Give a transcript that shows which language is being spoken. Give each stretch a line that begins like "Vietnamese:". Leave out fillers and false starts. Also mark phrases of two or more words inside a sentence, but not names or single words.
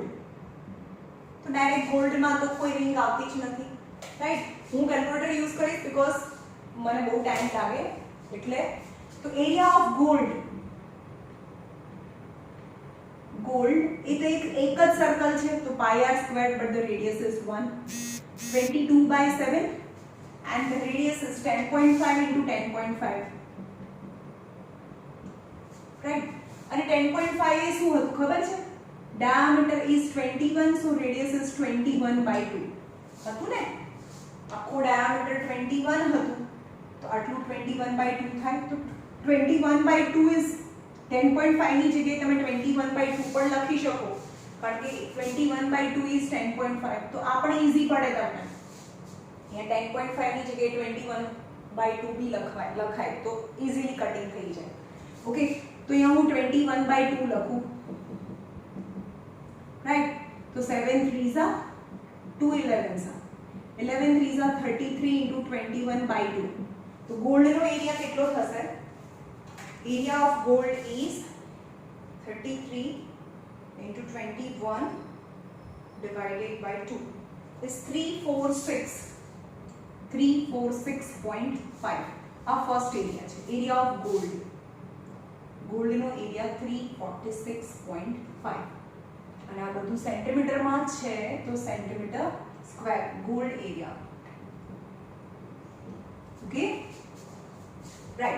Gujarati: તો ડાયરેક્ટ ગોલ્ડમાં તો કોઈ રિંગ આવતી જ નથી. રાઈટ? હું
English: calculator use
Gujarati: કરીશ બીકોઝ મને બહુ ટાઈમ લાગે એટલે.
English: તો area of gold,
Gujarati: ગોલ્ડ એ તો એક જ સર્કલ છે તો
English: pi r square but the radius is 1, 22/7 and the radius is 10.5 into 10.5.
Gujarati: રાઈટ? અને 10.5 એ શું હતું ખબર છે?
English: diameter is 21 so radius is 21/2
Gujarati: હતું ને. આખો diameter 21 હતું તો આટલું 21/2 થાય. તો 21/2 is 10.5 ની જગ્યાએ તમે 21/2 પણ લખી શકો કારણ કે 21/2 is 10.5. તો આ પણ ઈઝી પડે તમને. અહીંયા 10.5 ની જગ્યાએ 21/2 બી લખાય તો
English: easily cutting
Gujarati: થઈ જાય. ઓકે, તો અહીંયા હું 21/2 લખું. રાઈટ?
English: તો 7 3s are 2 11s are 11 3s are 33 into 21/2.
Gujarati: તો ગોલ્ડનો એરિયા કેટલો થશે?
English: Area of gold is 33 into 21 divided by 2 is 346.5.
Gujarati: આ
English: first area
Gujarati: છે,
English: area of gold.
Gujarati: ગોલ્ડનો એરિયા 346.5 અને આ બધું સેન્ટીમીટરમાં છે તો
English: centimeter square gold area. okay, right?